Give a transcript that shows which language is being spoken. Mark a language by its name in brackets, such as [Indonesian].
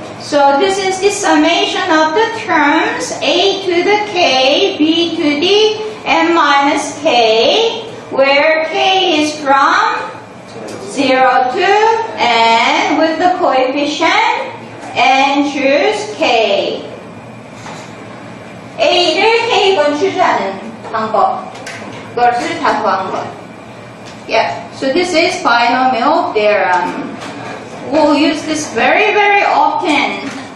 [English] So this is the summation of the terms A to the K, B to the n minus K, where K is from 0 to n with the coefficient and choose K. [Korean] A를 K번 추주하는 방법. 그것을 다 구한 것. [English] Yeah. So this is binomial theorem. We'll use this very, very often.